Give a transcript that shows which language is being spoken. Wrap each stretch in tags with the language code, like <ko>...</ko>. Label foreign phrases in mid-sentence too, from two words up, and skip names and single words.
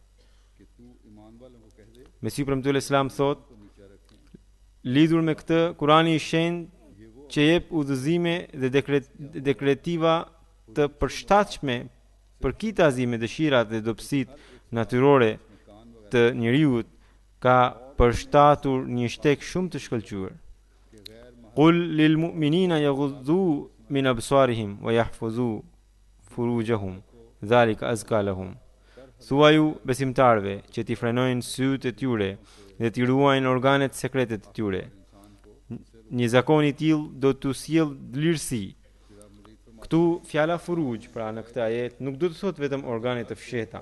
<sq>Mesiu premtuar Islam thot, lidhur me këtë, Kurani i shenjtë që jep udhëzime dhe dekretiva të përshtatshme për kitazi me dëshirat dhe dobësitë natyrore të njeriut, ka përshtatur një shtek shumë të shkëlqyer.</sq> <ar>قل للمؤمنين يغضوا من أبصارهم ويحفظوا فروجهم ذلك أزكى لهم.</ar> <sq>Thuaju besimtarve që t'i frenojnë sytë e tyre dhe t'i ruajnë organet sekrete të tyre. Një zakon i tillë do t'u sjellë vlerësi. Këtu fjala furuj, pra në këtë ajet, nuk do të thotë vetëm organe të fshehta.</sq>